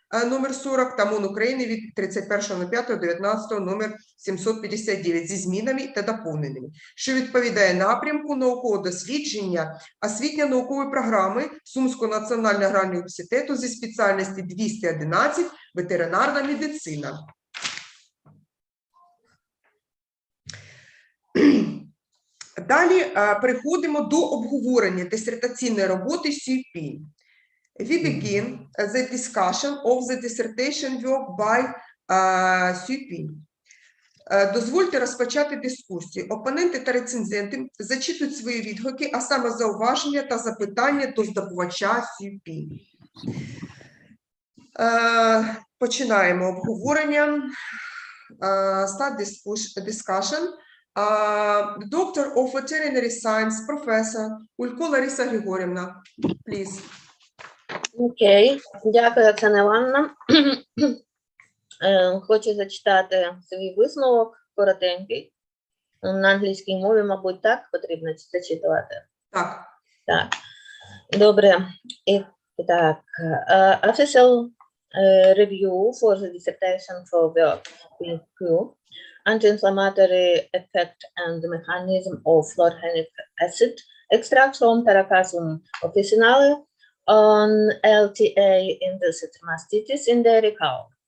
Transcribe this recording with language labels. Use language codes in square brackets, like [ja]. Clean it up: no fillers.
[uk] номер 40 та МОН України від 31.05.19 номер 759 зі змінами та доповненнями, що відповідає напрямку наукового дослідження освітньо-наукової програми Сумського національного аграрного університету зі спеціальності 211 ветеринарна медицина. Далі переходимо до обговорення дисертаційної роботи CUP. [en] We begin the discussion of the dissertation work by CUP. [uk] Дозвольте розпочати дискусію. Опоненти та рецензенти зачитують свої відгуки, а саме зауваження та запитання до здобувача CUP. Починаємо обговорення. [en] Start discussion. Doctor of Veterinary Science, Professor Улько Лариса Григорівна, please. [uk] Окей, дякую, Оксана Івановна. Хочу зачитати свій висновок коротенький. На англійській мові, мабуть, так потрібно зачитувати. Так. Так. Добре. І так. [en] Official review for the dissertation for work PQ, anti-inflammatory effect and the mechanism of fluorogenic acid extract from Paracasum officinale on LTA induced mastitis in dairy cow.